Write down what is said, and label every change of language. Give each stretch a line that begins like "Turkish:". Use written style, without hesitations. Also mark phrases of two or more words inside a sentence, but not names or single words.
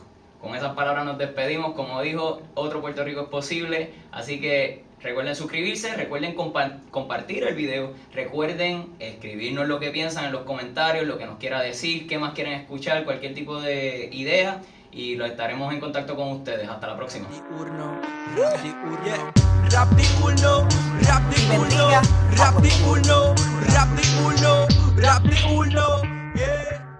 Spanish: Con esas palabras nos despedimos. Como dijo, otro Puerto Rico es posible. Así que recuerden suscribirse, recuerden compartir el video, recuerden escribirnos lo que piensan en los comentarios, lo que nos quiera decir, qué más quieren escuchar, cualquier tipo de idea. Y lo estaremos en contacto con ustedes. Hasta la próxima. Rap diurno, rap diurno, rap diurno, rap diurno, rap diurno, yeah.